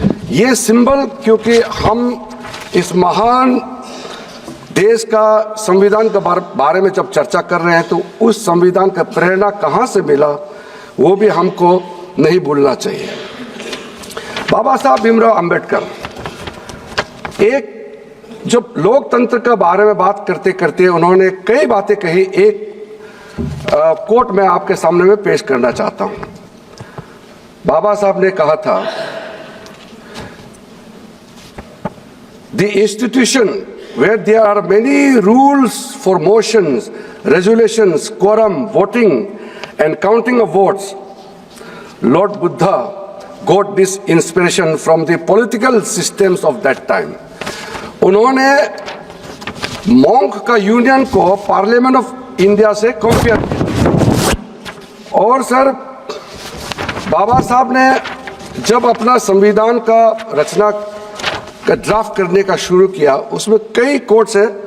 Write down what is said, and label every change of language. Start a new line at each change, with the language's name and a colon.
Hindi: ये सिंबल, क्योंकि हम इस महान देश का संविधान के बारे में जब चर्चा कर रहे हैं तो उस संविधान का प्रेरणा कहाँ से मिला वो भी हमको नहीं भूलना चाहिए। बाबा साहब भीमराव अंबेडकर एक जब लोकतंत्र के बारे में बात करते करते उन्होंने कई बातें कही। एक कोट मैं आपके सामने में पेश करना चाहता हूं। बाबा साहब ने कहा था,
English: The institution where there are many rules for motions, resolutions, quorum, voting and counting of votes. Lord Buddha got this inspiration from the political systems of that time.
Hindi: उन्होंने मॉन्क का यूनियन को पार्लियामेंट ऑफ इंडिया से compare किया। और sir बाबा साहब ने जब अपना संविधान का रचना का ड्राफ्ट करने का शुरू किया, उसमें कई कोट्स है।